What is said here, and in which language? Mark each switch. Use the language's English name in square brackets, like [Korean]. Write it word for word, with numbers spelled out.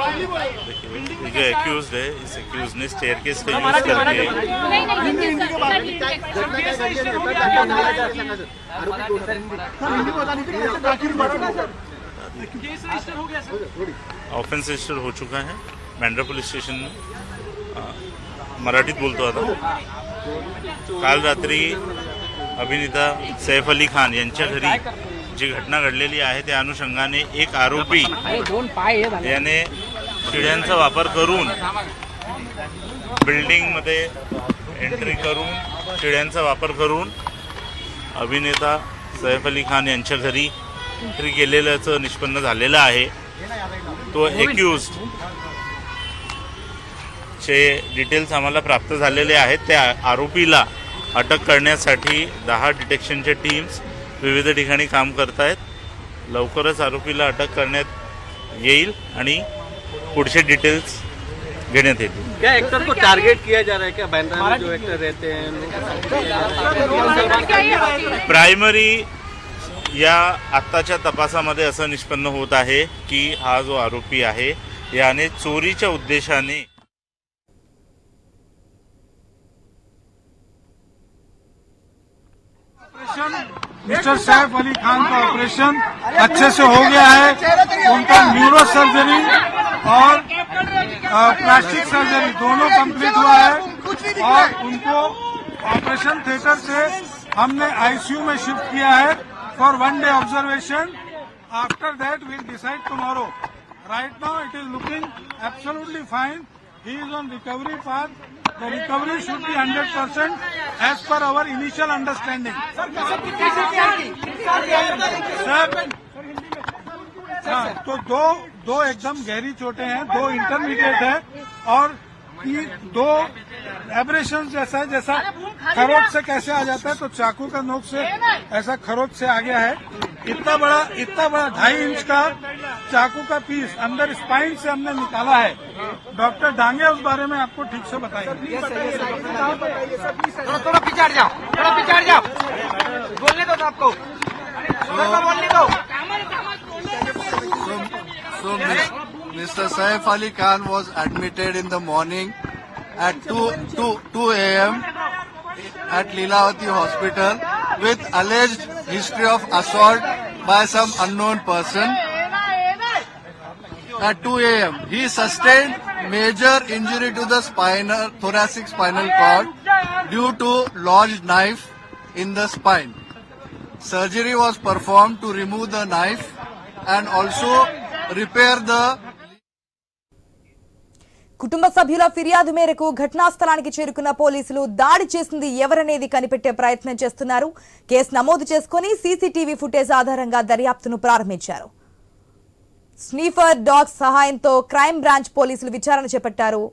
[Hindi] ये जो एक्यूज्ड है, इस एक्यूज ने स्टेयरकेस का यूज करके नहीं नहीं हिंदी के बारे में [Marathi] काय घटना काय घडली आहे? रिपोर्ट दाखल झाला आहे का? सांगा सर, आरोपी कोण होता? हिंदी बोला नाही दाखल पडला सर। [Hindi] केस रजिस्टर हो गया सर। ऑफेंस रजिस्टर हो चुका है मैंड्रा पुलिस स्टेशन में। [Marathi] अ, मराठीत बोलतो आता. काल रात्री अभिनेता सैफ अली खान यांच्या घरी जी घटना घडलेली आहे त्या अनुषंगाने एक आरोपी याने शिड्यांचा वापर करून बिल्डिंगमध्ये एंट्री करून शिड्यांचा वापर करून अभिनेता सैफ अली खान यांच्या घरी एंट्री केलेल्याचं निष्पन्न झालेलं आहे. तो एक्यूज चे डिटेल्स आम्हाला प्राप्त झालेले आहेत. त्या आरोपीला अटक करण्यासाठी दहा डिटेक्शनच्या टीम्स विविध ठिकाणी काम करत आहेत. लवकरच आरोपीला अटक करण्यात येईल आणि पुढचे डिटेल्स घेण्यात येतील. [Hindi] क्या एक्टर को टारगेट किया जा रहा है क्या? बांद्रा में जो एक्टर रहते हैं [Marathi] प्रायमरी या आत्ताच्या तपासामध्ये असं निष्पन्न होत आहे की हा जो आरोपी आहे याने चोरीच्या उद्देशाने [Hindi] मिस्टर सैफ अली खान का ऑपरेशन अच्छे से हो गया है। उनका न्यूरो सर्जरी और अ, प्लास्टिक सर्जरी दोनों कंप्लीट हुआ है और उनको ऑपरेशन थिएटर से हमने आईसीयू में शिफ्ट किया है [English] for one day observation. After that we'll decide tomorrow. Right now it is looking absolutely fine. He is on recovery path. The recovery should be one hundred percent as per our initial understanding. [Hindi] Sir, हाँ, तो दो दो एकदम गहरी चोटें हैं, दो intermediate हैं और ती- दो एब्रेशन जैसा जैसा खरोच से कैसे आ जाता है तो चाकू का नोक से ऐसा खरोच से आ गया है. इतना बड़ा इतना बड़ा ढाई इंच का चाकू का पीस अंदर स्पाइन से हमने निकाला है. डॉक्टर डांगे उस बारे में आपको ठीक से बताएंगे. थोड़ा थोड़ा पीछे हट जाओ, थोड़ा पीछे हट जाओ, बोलने दो तो आपको थोड़ा सा बोलने दो. [English] So Mister Saif Ali Khan was admitted in the morning at two a.m. at Leelavati Hospital with alleged history of assault by some unknown person. At two a.m. he sustained major injury to the spinal thoracic spinal cord due to lodged knife in the spine. Surgery was performed to remove the knife and also repair the [Telugu] కుటుంబ సభ్యుల ఫిర్యాదు మేరకు ఘటనా స్థలానికి చేరుకున్న పోలీసులు దాడి చేసింది ఎవరనేది కనిపెట్టే ప్రయత్నం చేస్తున్నారు. కేసు నమోదు చేసుకుని సీసీటీవీ ఫుటేజ్ ఆధారంగా దర్యాప్తును ప్రారంభించారు. స్నీఫర్ డాగ్ సహాయంతో క్రైమ్ బ్రాంచ్ పోలీసులు విచారణ చేపట్టారు.